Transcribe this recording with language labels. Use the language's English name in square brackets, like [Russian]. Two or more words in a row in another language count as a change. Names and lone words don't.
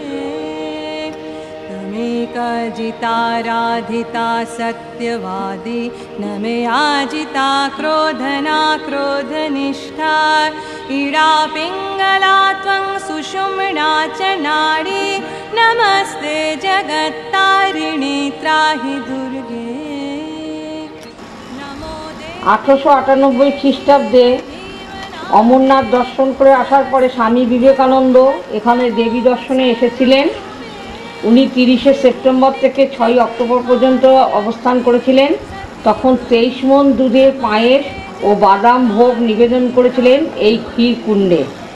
[Sanskrit] त्वमेका जिताराधिता सत्यवादी न मे आजिता क्रोधना क्रोधनिष्ठा इडा पिङ्गला त्वं सुषुम्ना च नाडी नमस्ते जगत्तारिणी त्राहि दुर्गे। [Bangla] 1898 খ্রিস্টাব্দে অমরনাথ দর্শন করে আসার পরে স্বামী বিবেকানন্দ এখানে দেবী দর্শনে এসেছিলেন। উনি 30শে সেপ্টেম্বর থেকে 6ই অক্টোবর পর্যন্ত অবস্থান করেছিলেন। তখন 23 মণ দুধের পায়েস ও বাদাম ভোগ নিবেদন করেছিলেন এই ক্ষীর কুণ্ডে।